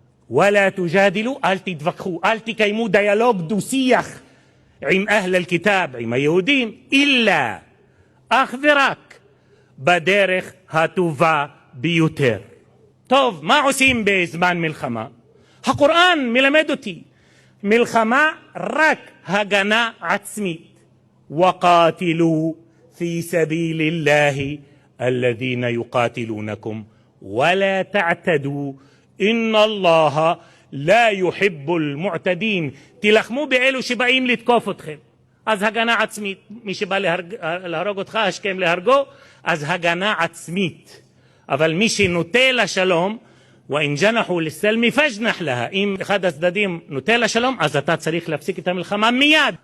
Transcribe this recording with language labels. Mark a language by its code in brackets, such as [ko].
[ar] ולה תוג'דלו, [he] אל תתווכחו, אל תקיימו דיאלוג דו-שיח עם אהל אל-כיתאב, עם היהודים, אלא אך ורק בדרך הטובה ביותר. טוב, מה עושים בזמן מלחמה? הקוראן מלמד אותי, מלחמה רק הגנה עצמית. [ar] وقاتلوا في سبيل الله الذين يقاتلونكم ولا تعتدوا إن الله لا يحب المعتدين. [he] תלחמו באלו שבאים לתקוף אתכם, אז הגנה עצמית. מי שבא להרוג אותך השכם להרגו, אז הגנה עצמית. אבל מי שנוטה לשלום, [ar] ואין ג'נחו לסלמי פג'נח לה, [he] אם אחד הצדדים נוטה לשלום, אז אתה צריך להפסיק את המלחמה מיד.